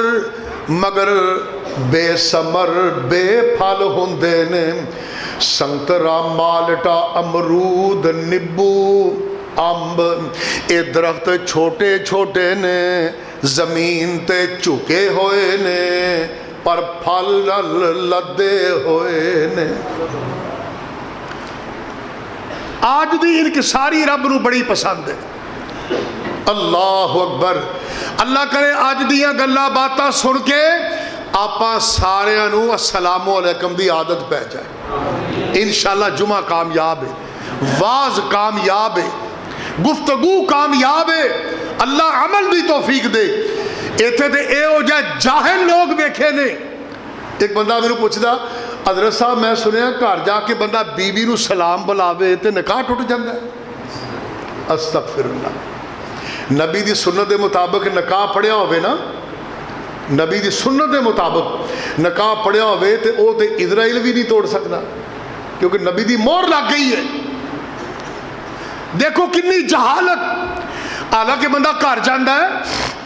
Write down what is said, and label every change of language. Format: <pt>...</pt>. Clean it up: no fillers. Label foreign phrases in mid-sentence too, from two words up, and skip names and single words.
<pa>مگر بے ثمر بے پھل ہوندے نے، سنترا مالٹا امرود نبو امب، اے درخت چھوٹے چھوٹے نے، زمین تے چکے ہوئے نے، پر پھل لدے ہوئے نے۔ آج دی انکساری رب نو بڑی پسند ہے۔</pa> <ar>اللہ اکبر،</ar> <pa>اللہ کرے آج دیاں گلاں باتاں سن کے آپا سارے نو</pa> <ar>السلام علیکم</ar> <pa>دی عادت پہ جائے۔ انشاءاللہ جمعہ کامیاب ہے، واز کامیاب ہے، گفتگو کامیاب ہے، اللہ عمل دی توفیق دے۔ ایتھے تے اے ہو جائے جاہل لوگ دیکھے نے۔ ایک بندہ میرے پوچھدا حضرت صاحب میں سنیا گھر جا کے بندہ بیوی نو سلام بلاوے تے نکاح ٹوٹ جاندا ہے؟</pa> <ar>استغفر اللہ۔</ar> <pa>نبی دی سنت دے مطابق نکاح پڑھیا ہوئے نا، نبی دی سنت دے مطابق نکاح پڑھیا ہوئے تے او تے اسرائیل بھی نہیں توڑ سکتا، کیونکہ نبی دی مور لگ گئی ہے. دیکھو کنی جہالت. حالانکہ بندہ گھر جانا ہے</pa>